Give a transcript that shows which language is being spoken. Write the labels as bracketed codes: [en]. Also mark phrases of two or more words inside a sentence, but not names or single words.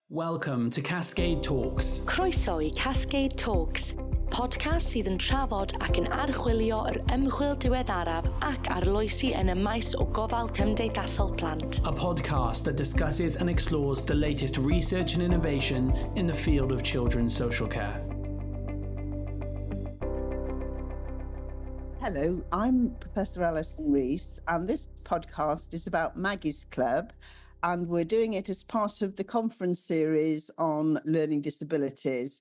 [en] Welcome to Cascade Talks. [cy] Croeso i Cascade Talks, podcast sydd yn trafod ac yn archwilio yr ymchwil diweddaraf ac arloesi yn y maes o gofal cymdeithasol plant. [en] A podcast that discusses and explores the latest research and innovation in the field of children's social care. Hello, I'm Professor Alyson Rees, and this podcast is about Maggie's Club, and we're doing it as part of the conference series on learning disabilities.